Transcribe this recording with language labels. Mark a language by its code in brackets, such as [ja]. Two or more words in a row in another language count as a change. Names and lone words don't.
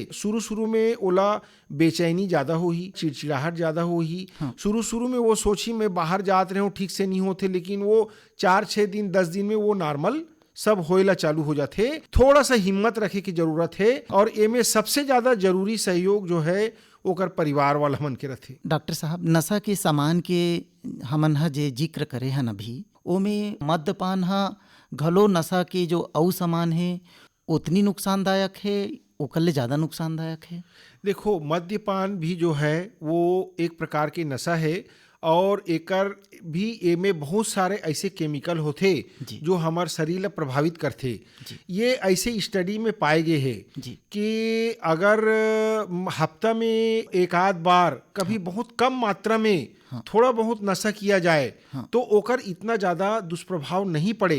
[hne] शुरू में ओला बेचैनी ज्यादा होही, चिड़चिड़ाहट ज्यादा होही। शुरू में वो सोची मैं बाहर जात रहे हूँ ठीक से नहीं होते, लेकिन वो 4-6 दिन 10 दिन में वो नॉर्मल सब होएला चालू हो जाते। थोड़ा सा हिम्मत रखे की जरूरत है, और एमे सबसे ज्यादा जरूरी सहयोग जो है ओकर परिवार वाला मन के रथे। डॉक्टर साहब, नशा के सामान के हमन ह जे जिक्र करे हन अभी, ओमे मद्यपान ह घलो नशा के जो अउ सामान है उतनी नुकसानदायक है, ओकर ले ज्यादा नुकसानदायक है? देखो, मद्यपान भी जो है वो एक प्रकार के नशा है, और एकर भी एमे बहुत सारे ऐसे केमिकल होते जो हमार शरीर ला प्रभावित करते। ये ऐसे स्टडी में पाए गए हैं कि अगर हफ्ता में एक आध बार कभी बहुत कम मात्रा में थोड़ा बहुत नशा किया जाए तो ओकर इतना ज्यादा दुष्प्रभाव नहीं पड़े।